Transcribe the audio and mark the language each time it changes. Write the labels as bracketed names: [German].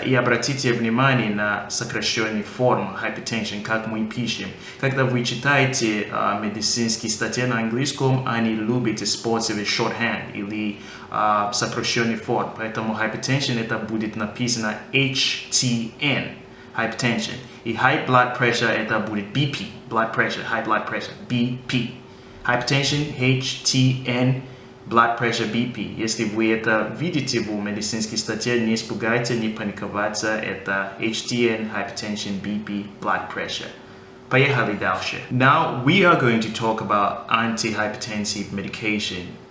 [Russian] И обратите внимание на сокращенную форму hypertension, как мы пишем. Когда вы читаете медицинские статьи на английском, они любят использовать shorthand или сокращенную форму. Поэтому hypertension это будет написано HTN. [English] Hypertension. [Russian] И high blood pressure это будет BP. [English] Blood pressure, high blood pressure, BP. Hypertension, HTN, blood pressure, BP. [Russian] Если вы это видите в медицинской статье, не испугайтесь, не паниковаться. Это HTN, hypertension, BP, blood pressure. Поехали дальше. [English] Now we are going to talk about anti-hypertensive medication.